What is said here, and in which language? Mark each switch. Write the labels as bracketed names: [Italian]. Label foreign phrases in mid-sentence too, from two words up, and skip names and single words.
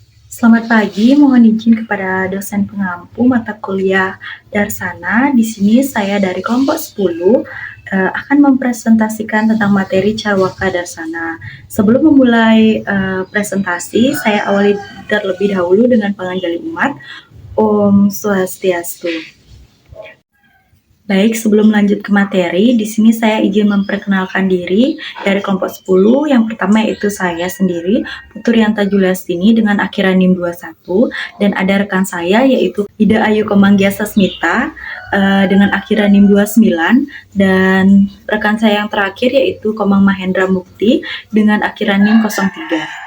[Indonesian] Selamat pagi, mohon izin kepada dosen pengampu mata kuliah Darsana. Di sini saya dari kelompok 10 akan mempresentasikan tentang materi Carwaka Darsana. Sebelum memulai presentasi, saya awali terlebih dahulu dengan penganjali umat. [Balinese] Om Swastiastu. [Indonesian] Baik, sebelum lanjut ke materi, di sini saya izin memperkenalkan diri dari kelompok 10. Yang pertama yaitu saya sendiri, Puturianta Julastini dengan akhiran NIM 21, dan ada rekan saya yaitu Ida Ayu Komanggiasa Smita dengan akhiran NIM 29, dan rekan saya yang terakhir yaitu Komang Mahendra Mukti dengan akhiran NIM 03.